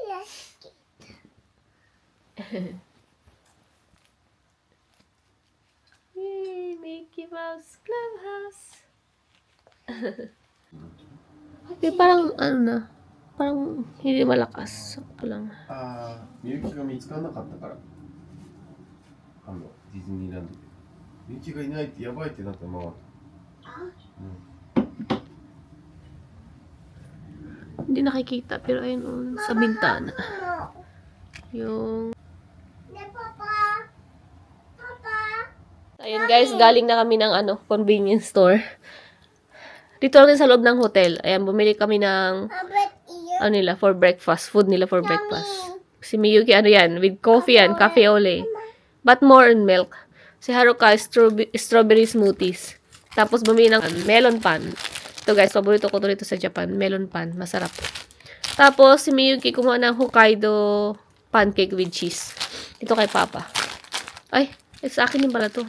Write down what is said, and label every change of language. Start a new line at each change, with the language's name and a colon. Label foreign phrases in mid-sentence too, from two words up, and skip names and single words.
Filipino: Yay! Mickey Mouse Clubhouse! parang, parang hindi malakas. Sakto lang.
Japanese: ああ、みゆきが見つからなかったから。ディズニーランドで。みゆきがいないってやばいってなったまま。
Filipino: Hindi nakikita, pero ayun, sa bintana. Yung... Papa. Papa. Ayun guys, galing na kami ng convenience store. Dito lang din sa loob ng hotel. Ayan, bumili kami ng
English: How about you? for breakfast.
Filipino: Food nila
English: for breakfast.
Filipino: Si Miyuki, yan,
English: with coffee and cafe ole. But more on milk.
Filipino: Si Haruka,
English: strawberry smoothies.
Filipino: Tapos bumili ng melon pan. Ito guys, paborito ko to dito sa Japan. Melon pan, masarap. Tapos si Miyuki kumuha ng
English: Hokkaido pancake with cheese.
Filipino: Ito kay Papa. Ay, sa akin din pala to.